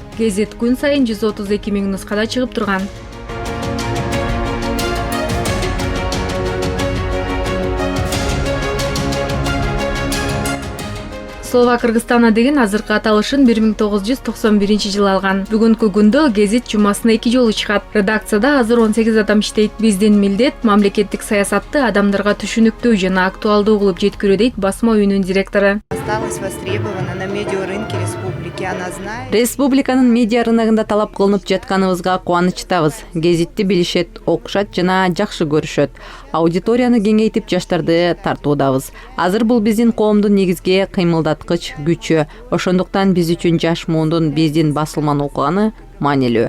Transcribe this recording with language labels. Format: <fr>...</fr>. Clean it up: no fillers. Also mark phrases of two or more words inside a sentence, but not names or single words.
<ky>Гезит күн сайын 132 000 нускада чыгып турган. Слова Кыргызстана деген азыркы аталышын 1991 жылы алган. Бүгүнкү күндө гезит жумасына 2 жолу чыгат. Редакцияда азыр 18 адам иштейт. Биздин милдет мамлекеттик саясатты адамдарга түшүнүктүү жана актуалдуу кылып жеткирүү дейт басма үйүнүн директору.</ky> <ru>Осталась востребована на медиарынке республики, она знает.</ru> <ky>Республиканын медиа рыногунда талап кылынып жатканыбызга кубанычтабыз. Гезитти билишет, окушат жана жакшы көрүшөт. Аудиторияны кеңейтип жаштарды тартуудабыз. Азыр бул биздин коомдун негизги кыймылдаткыч күчү. Ошондуктан биз үчүн жаш муундун биздин басылманы окуганы маанилүү.</ky>